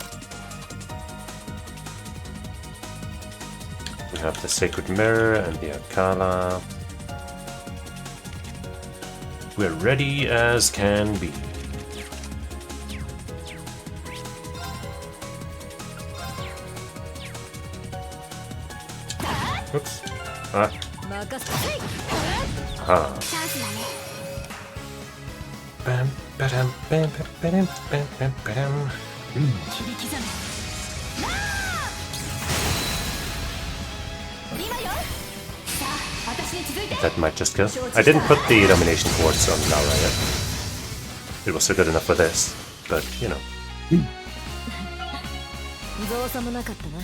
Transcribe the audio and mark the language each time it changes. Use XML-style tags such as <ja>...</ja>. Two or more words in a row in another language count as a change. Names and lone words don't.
<en>We have the Sacred Mirror and the Akala. We're ready as can be. Oops. Ah. Ah. Bam, ba-dam, bam, ba-dam, bam, bam, ba-dam. That might just go. I didn't put the domination quartz on Laura yet. It was so good enough for this, but you know.</en> <ja>造作もなかったな。</ja>